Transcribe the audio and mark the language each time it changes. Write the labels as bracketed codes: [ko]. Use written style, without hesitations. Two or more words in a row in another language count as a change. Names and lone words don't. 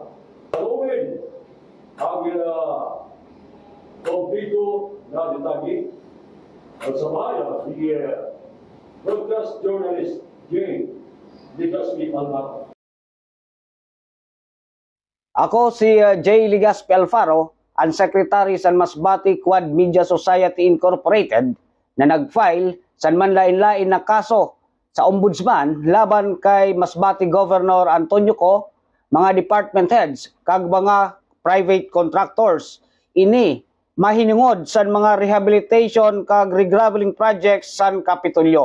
[msb] Gawin ang kompleto na detalye at sa bayan ni broadcast journalist Jay Ligaspi Alvaro. Ako si J. Ligaspi Alvaro, ang Secretary sa Masbate Quad Media Society Incorporated na nag-file sa manlain-lain na kaso sa Ombudsman laban kay Masbate Governor Antonio Co, mga [en] department heads, [msb] kag mga [en] private contractors. [msb] Ini mahinungod sa mga rehabilitation kag [en] regraveling projects [msb] sa Kapitolyo.